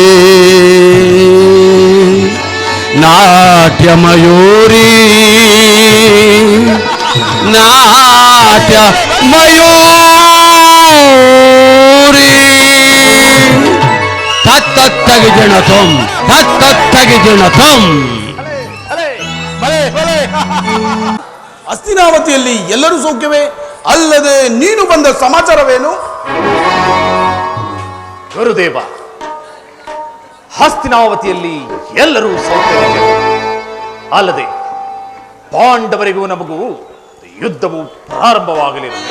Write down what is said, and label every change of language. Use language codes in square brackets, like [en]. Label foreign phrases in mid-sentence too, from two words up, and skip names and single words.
[kn] ನಾಟ್ಯ ಮಯೂರಿ, ನಾಟ್ಯ ಮಯೂರಿ. ತತ್ತತ್ತಗಿ ಜಿಣತಂ ತತ್ತತ್ತಗಿ ಜಿಣತಂ. ಹಸ್ತಿನಾವತಿಯಲ್ಲಿ ಎಲ್ಲರೂ ಸೌಖ್ಯವೇ? ಅಲ್ಲದೆ ನೀನು ಬಂದ ಸಮಾಚಾರವೇನು? ಗುರುದೇವ, ಹಸ್ತಿನಾವತಿಯಲ್ಲಿ ಎಲ್ಲರೂ ಸೌಖ್ಯವಿದ್ದರು. ಅಲ್ಲದೆ ಪಾಂಡವರಿಗೂ ನಮಗೂ ಯುದ್ಧವು ಪ್ರಾರಂಭವಾಗಲಿರುತ್ತದೆ.